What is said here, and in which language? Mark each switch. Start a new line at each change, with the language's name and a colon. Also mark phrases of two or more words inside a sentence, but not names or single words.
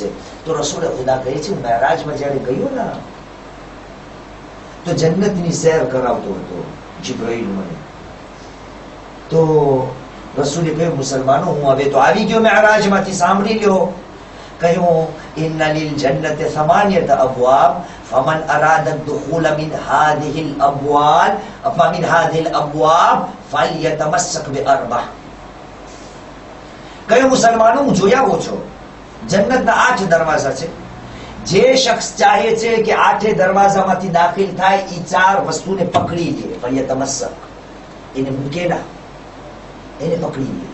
Gujarati: તો રસૂલે ખુદા કહે છે, મેરાજમાં જ્યારે ગયો ને તો જન્નતની સૈર કરાવતો હતો જિબ્રાઈલ મને. તો રસૂલે કહ્યું મુસલમાનો હું હવે તો આવી ગયો મેરાજમાંથી, સાંભળી લ્યો.
Arabic: કહ્યું إن للجنة 8 أبواب فمن أراد الدخول من هذه الأبواب فمن هذه الأبواب فليتمسك ب4.
Gujarati: કયો મુસલમાનો હું જોયા આવો છો, જન્નતના 8 દરવાજા છે. જે શખ્સ ચાહે છે કે 8 દરવાજામાંથી દાખલ થાય, એ 4 વસ્તુને પકડી લે. ફલિયતમસ્સક, એને મૂકે ના, એને પકડી લે.